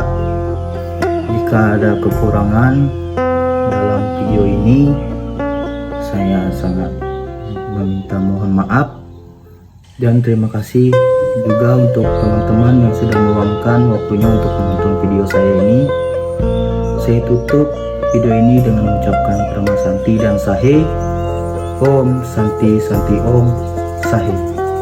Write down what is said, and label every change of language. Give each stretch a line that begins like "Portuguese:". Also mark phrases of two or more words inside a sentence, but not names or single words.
Indonesian: Jika ada kekurangan dalam video ini, saya sangat meminta mohon maaf, dan terima kasih juga untuk teman-teman yang sudah meluangkan waktunya untuk menonton video saya ini. Saya tutup video ini dengan mengucapkan
Sanskrit: Prama Santi
Indonesian: dan Sahe.
Sanskrit: Om Santi Santi Om Sahe.